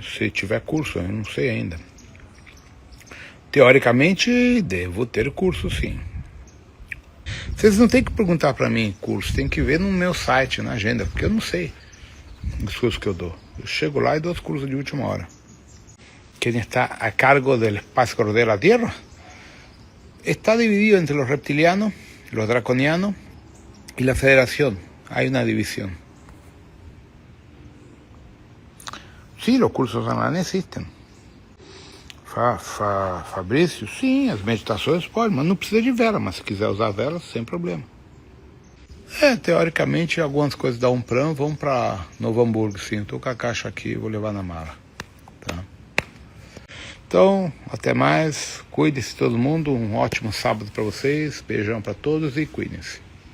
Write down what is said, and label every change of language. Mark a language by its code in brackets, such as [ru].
[pt] Se tiver curso, eu não sei ainda. Teoricamente, devo ter curso, sim. Vocês não tem que perguntar para mim curso, tem que ver no meu site, na agenda, porque eu não sei os cursos que eu dou. Eu chego lá e dou os cursos de última hora. [es] Quem está a cargo del espacio de la Tierra está dividido entre los reptilianos, los draconianos y la Federación. Hay una división. Sí, los cursos online existen. [pt] Fabrício, sim, as meditações podem, mas não precisa de vela, mas se quiser usar vela, sem problema. Teoricamente, algumas coisas da Umpram vão para Novo Hamburgo, sim. Estou com a caixa aqui, vou levar na mala. Tá? Então, até mais, cuide-se todo mundo, um ótimo sábado para vocês, beijão para todos e cuidem-se.